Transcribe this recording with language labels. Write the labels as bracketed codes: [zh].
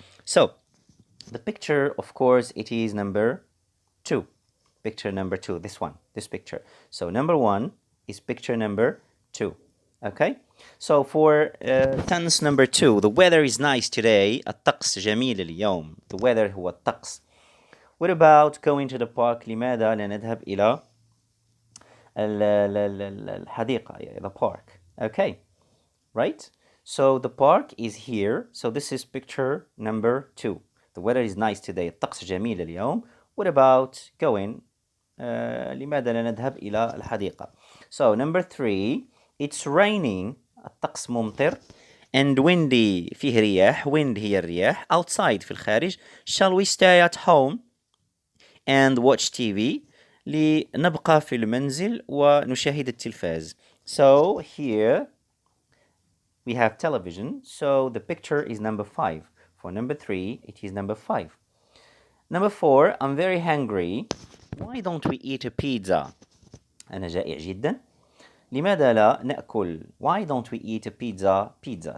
[en] So, the picture, of course, it is number 2. Picture number 2, this picture. So number 1 is picture number 2. Okay? So for sentence number 2, the weather is nice today. [ar] الطقس جميل اليوم. [en] The weather هو الطقس. What about going to the park? [ar] لماذا لا نذهب إلى الحديقة, the park. [en] Okay, right? So the park is here. So this is picture number 2. The weather is nice today. [ar] الطقس جميل اليوم. [en] What about going? [ar] لماذا لا نذهب إلى الحديقة? [en] So number 3, it's raining. [ar] الطقس ممطر. [en] And windy, [ar] فيه رياح. Wind هي الرياح. Outside في الخارج. [en] Shall we stay at home and watch TV? [ar] لنبقى في المنزل ونشاهد التلفاز. [en] So here we have television. So the picture is number 5. For number 3, it is number 5. Number 4, I'm very hungry. Why don't we eat a pizza? [ar] أنا جائع جدا. لماذا لا نأكل? [en] Why don't we eat a pizza? Pizza.